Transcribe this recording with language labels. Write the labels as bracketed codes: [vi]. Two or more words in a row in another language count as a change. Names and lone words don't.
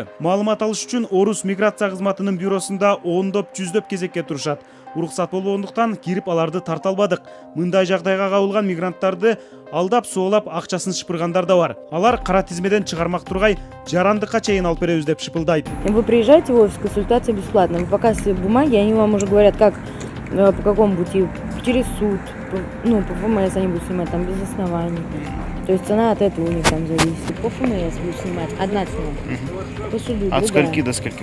[ky] Маалымат алыш үчүн Орус миграция кызматынын бюросунда ондоп, жүздөп кезекке турушат. Уруксат болбогондуктан кирип аларды тарта албадык. Мындай жагдайга кабылган мигранттарды алдап соолап акчасын шыпыргандар да бар. Алар кара тизмеден чыгармак тургай жарандыкка чейин алып беребиз деп шыпылдайт. [ru] Вы приезжаете в офис, консультация бесплатная. Вы показываете бумаги, они вам уже говорят, как, по какому пути, через суд, по ФМС они будут снимать там без оснований. То есть цена от этого у них там зависит. По ФМС будут снимать одна цена, по суду другая. От скольки до скольки?